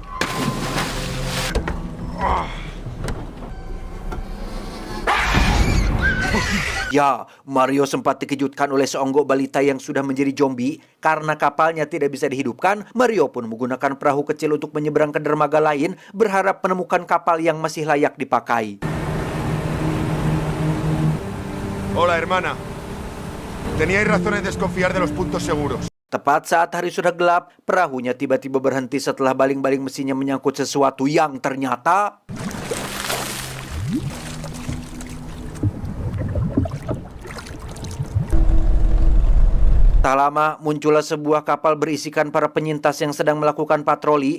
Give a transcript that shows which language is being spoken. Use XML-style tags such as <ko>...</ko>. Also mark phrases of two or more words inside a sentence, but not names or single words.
<id>Ya, Mario sempat dikejutkan oleh seonggok balita yang sudah menjadi zombie. Karena kapalnya tidak bisa dihidupkan, Mario pun menggunakan perahu kecil untuk menyeberang ke dermaga lain, berharap menemukan kapal yang masih layak dipakai.</id> <es>Hola, hermana. Teníais razón en desconfiar de los puntos seguros.</es> <id>Tepat saat hari sudah gelap, perahunya tiba-tiba berhenti setelah baling-baling mesinnya menyangkut sesuatu yang ternyata... Tak lama, muncullah sebuah kapal berisikan para penyintas yang sedang melakukan patroli.</id>